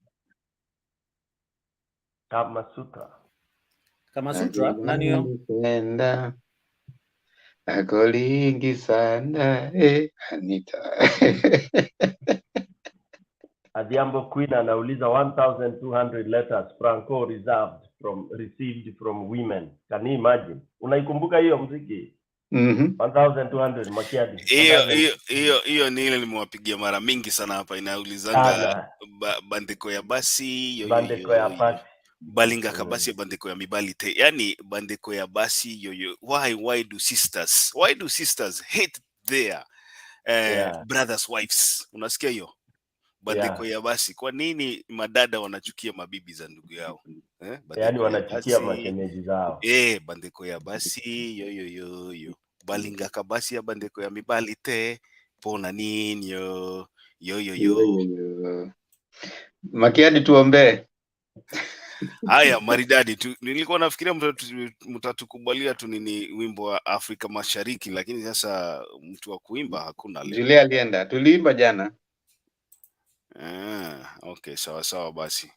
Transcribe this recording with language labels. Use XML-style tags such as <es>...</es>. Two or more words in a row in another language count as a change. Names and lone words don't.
<sw>Kama Sutra. Kama Sutra? Nani hiyo? Napenda akolingi sana Anita. Adhiambo Queen anauliza</sw> <en>1200 letters Franco received from women. Can you imagine?</en> <sw>Unaikumbuka hiyo muziki? 1200 Makiadi. Hiyo ni ile nimewapigia mara mingi sana hapa, inaulizanga</sw> <ln>bandeko ya basi bandeko ya basi balinga kabasi ya bandeko ya mibali te, yani bandeko ya basi yoyo.</ln> <en>Why do sisters hate their brothers wives?</en> <sw>Unasikia hiyo</sw> <ln>bandeko ya basi?</ln> <sw>Kwa nini madada wanachukia mabibi za ndugu yao? Yani wanachukia mashemeji zao.</sw> <ln>Bandeko ya basi yoyo balinga kabasi ya bandeko ya mibali te pona nini yo. Makiadi,</ln> <sw>tuombee. Haya, maridadi tu. Nilikuwa nafikiria mtatukubalia tu nini wimbo wa Afrika Mashariki, lakini sasa mtu wa kuimba hakuna leo. Julia alienda, tuliimba jana. Okay, sawa basi.</sw>